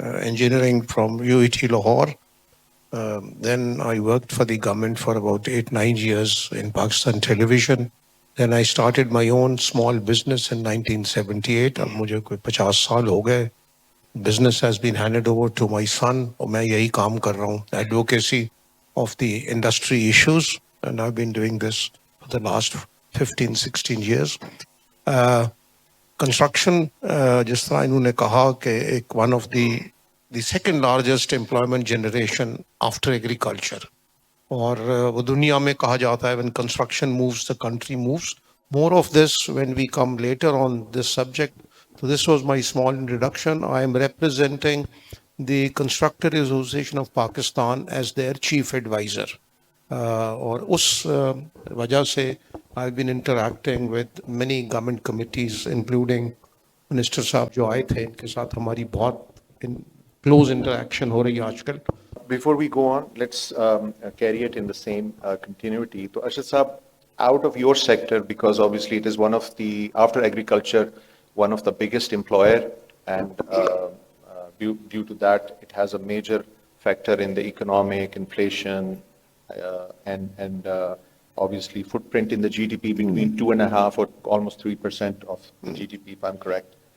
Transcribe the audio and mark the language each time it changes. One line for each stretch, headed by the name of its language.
English: Engineering from UET Lahore. Then I worked for the government for about 8-9 years in Pakistan Television. Then I started my own small business in 1978.
Urdu: اب مجھے کوئی 50 سال ہو گئے.
English: Business has been handed over to my son,
Urdu: اور میں یہی کام کر رہا ہوں,
English: advocacy of the industry issues, and I've been doing this for the last 15-16 years. Construction,
Urdu: جس طرح انہوں نے کہا کہ ایک
English: one of the second largest employment generation after agriculture.
Urdu: اور وہ دنیا میں کہا جاتا ہے
English: when construction moves, the country moves. More of this when we come later on this subject. So this was my small introduction. I am representing the Constructor Association of Pakistan as their chief advisor.
Urdu: اور اس وجہ سے
English: I've been interacting with many government committees, including
Urdu: minister صاحب جو آئے تھے, ان کے ساتھ ہماری بہت
English: close interaction
Urdu: ہو رہی ہے آج کل.
English: Before we go on, let's carry it in the same continuity. So Arshad Saab, out of your sector, because obviously it is one of the, after agriculture, one of the biggest employer, and due to that, it has a major factor in the economic inflation and obviously footprint in the GDP between 2.5% or almost 3% of the GDP, if I'm correct.